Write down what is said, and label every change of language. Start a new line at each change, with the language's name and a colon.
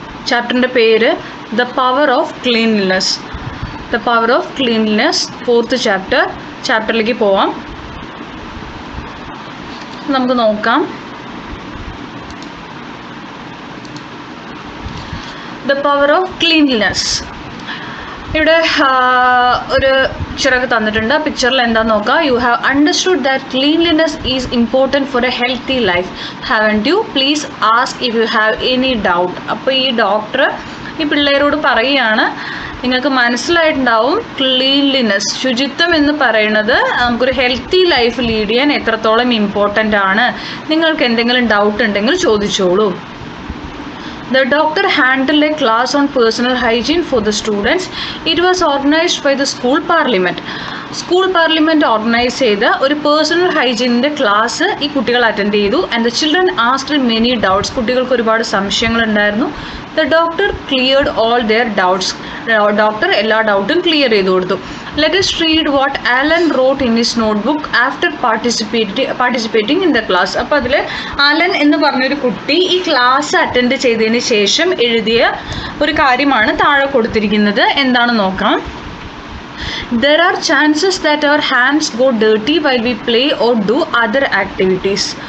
Malayalam: ചാപ്റ്ററിൻ്റെ പേര്
English: The Power of Cleanliness. The Power of Cleanliness 4th
Malayalam: ചാപ്റ്ററിലേക്ക് പോവാം. നമുക്ക് നോക്കാം.
English: The power of cleanliness.
Malayalam: ഇവിടെ ഒരു പിക്ചറൊക്കെ തന്നിട്ടുണ്ട്. ആ പിക്ചറിൽ എന്താണെന്ന് നോക്കാം.
English: You have understood that cleanliness is important for a healthy life. Haven't you? Please ask if you have any doubt.
Malayalam: അപ്പോൾ ഈ ഡോക്ടർ ഈ പിള്ളേരോട് പറയുകയാണ്, നിങ്ങൾക്ക് മനസ്സിലായിട്ടുണ്ടാവും ക്ലീൻലിനെസ്, ശുചിത്വം എന്ന് പറയുന്നത് നമുക്കൊരു ഹെൽത്തി ലൈഫ് ലീഡ് ചെയ്യാൻ എത്രത്തോളം ഇമ്പോർട്ടൻ്റ് ആണ്. നിങ്ങൾക്ക് എന്തെങ്കിലും ഡൗട്ട് ഉണ്ടെങ്കിൽ ചോദിച്ചോളൂ.
English: The doctor handled a class on personal hygiene for the students. It was organized by the school parliament.
Malayalam: School parliament organise ചെയ്ത ഒരു പേഴ്സണൽ ഹൈജീനിൻ്റെ ക്ലാസ് ഈ കുട്ടികൾ അറ്റൻഡ് ചെയ്തു.
English: And the children asked many doubts.
Malayalam: കുട്ടികൾക്ക് ഒരുപാട് സംശയങ്ങളുണ്ടായിരുന്നു.
English: The doctor cleared all their doubts.
Malayalam: Doctor എല്ലാ ഡൗട്ടും clear ചെയ്ത് കൊടുത്തു.
English: Let us read what Alan wrote in his notebook after participating in the class.
Malayalam: അപ്പോൾ അതിൽ അലൻ എന്ന് പറഞ്ഞൊരു കുട്ടി ഈ ക്ലാസ് അറ്റൻഡ് ചെയ്തതിന് ശേഷം എഴുതിയ ഒരു കാര്യമാണ് താഴെ കൊടുത്തിരിക്കുന്നത്. എന്താണെന്ന് നോക്കാം.
English: There are chances that our hands go dirty while we play or do other activities.